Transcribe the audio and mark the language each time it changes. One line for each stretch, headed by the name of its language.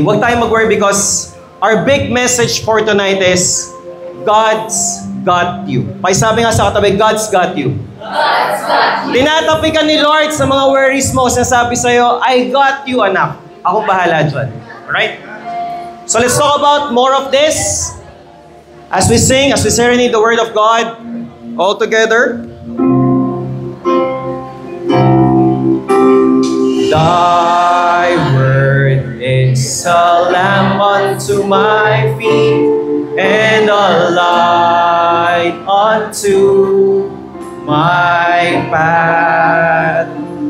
Filipino: Huwag tayong mag-worry
English: because our big message for tonight is God's got you.
Filipino: Pakisabi nga sa katabi,
English: God's got you. God's got you.
Filipino: Tinatapi ka ni Lord sa mga worries mo. Sinasabi sa'yo,
English: I got you,
Filipino: anak. Ako bahala dyan. Alright?
English: So let's talk about more of this as we sing, as we serenade the Word of God all together. Thy word is a lamp unto my feet and a light unto my path.